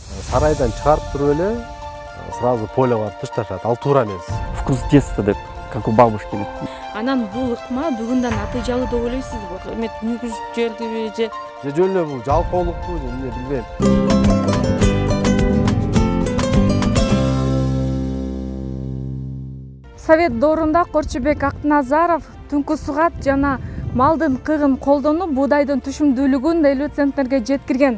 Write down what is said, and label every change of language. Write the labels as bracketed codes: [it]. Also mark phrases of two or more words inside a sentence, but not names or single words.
[ky] сарайдан чыгарып туруп эле [ru] сразу поле [ky] барып ташташат. Ал туура эмес. [ru] Вкус детства деп, как у бабушки. [ky] Анан бул ыкма бүгүндөн натыйжалуу деп ойлойсузбу? Эме күйгүзүп жибердиби же Жөн эле бул жалкоолукпу же эмне билбейм. Совет доорунда Корчубек Акназаров түнкү сугат жана малдын кыгын колдонуп буудайдын түшүмдүүлүгүн 50 центнерге жеткирген.